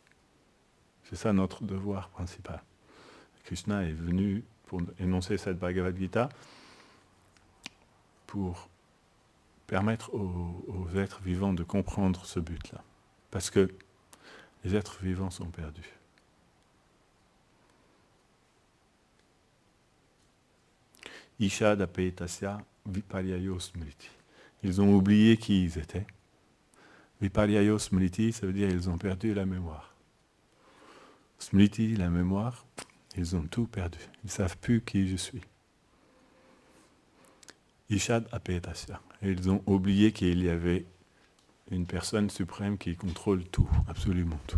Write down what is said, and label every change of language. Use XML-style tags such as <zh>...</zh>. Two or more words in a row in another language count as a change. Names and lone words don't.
<fr>C'est ça notre devoir principal. Krishna est venu pour énoncer cette Bhagavad Gita pour permettre aux êtres vivants de comprendre ce but-là. Parce que les êtres vivants sont perdus.</fr> <sa>ईशाद् अपेतस्य विपर्ययो स्मृति.</sa> <fr>Ils ont oublié qui ils étaient.</fr> <sa>विपर्ययो स्मृति,</sa> <fr>ça veut dire qu'ils ont perdu la mémoire. Smriti, la mémoire, ils ont tout perdu. Ils ne savent plus qui je suis.</fr> <sa>ईशाद् अपेतस्य.</sa> <fr>Et ils ont oublié qu'il y avait une personne suprême qui contrôle tout, absolument tout.</fr>